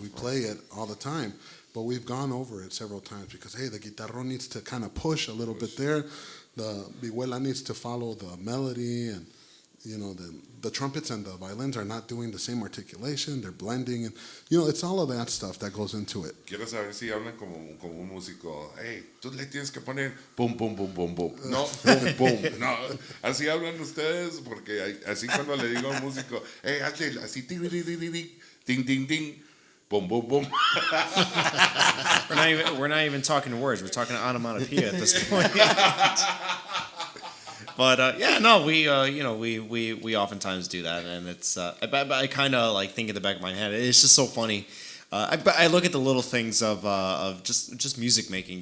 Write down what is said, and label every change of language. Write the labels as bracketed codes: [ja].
[en] We play it all the time, but we've gone over it several times because, hey, the guitarrón needs to kind of push a little bit there. The vihuela needs to follow the melody, and the trumpets and the violins are not doing the same articulation. They're blending, and it's all of that stuff that goes into it. [es] Quiero saber si hablan como un músico. Hey, tú le tienes que poner pum pum pum pum pum. No, pum pum. No, así hablan ustedes porque así cuando le digo a un músico, hey, hazle así ting ting ting ting. Boom, boom, boom. [en] We're not even talking words. We're talking onomatopoeia at this point. But we oftentimes do that, and it's. I kind of like think in the back of my head. It's just so funny. I look at the little things of just music making.